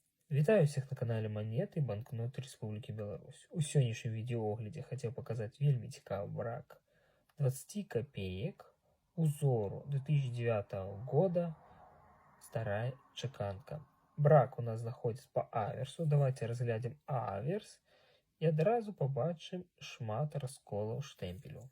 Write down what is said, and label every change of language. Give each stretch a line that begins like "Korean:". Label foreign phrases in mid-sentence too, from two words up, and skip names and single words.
Ukrainian: Вітаю всіх на каналі Монеты і банкноты Республіки Беларусь.
Belarusian: У сённяшнім відеооглядзе хацеў паказаць вельмі цікавы брак 20 копеек узору 2009 года старая чеканка. Брак у нас знаходзіцца по аверсу. Давайте разглядзім аверс і адразу побачым шмат расколаў штэмпелю.